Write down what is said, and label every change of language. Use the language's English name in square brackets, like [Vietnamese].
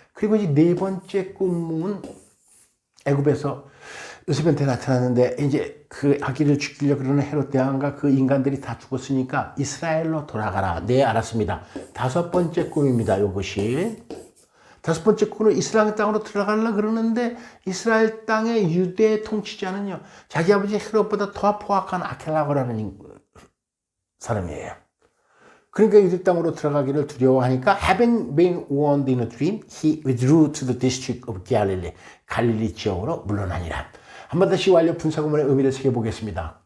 [Korean] 그리고 이제 네 번째 꿈은 애굽에서 요셉한테 나타났는데 이제 그 아기를 죽이려고 그러는 헤롯 대왕과 그 인간들이 다 죽었으니까 이스라엘로 돌아가라. 네, 알았습니다. 다섯 번째 꿈입니다. 이것이. 다섯 번째 꿈은 이스라엘 땅으로 들어가려고 그러는데 이스라엘 땅의 유대 통치자는요. 자기 아버지 헤롯보다 더 포악한 아켈라고라는 사람이에요. 그러니까 유대 땅으로 들어가기를 두려워하니까 [English] having been warned in a dream, he withdrew to the district of Galilee. [Korean] 갈릴리 지역으로 물러나니라. 한 번 다시 완료 분사구문의 의미를 새겨보겠습니다.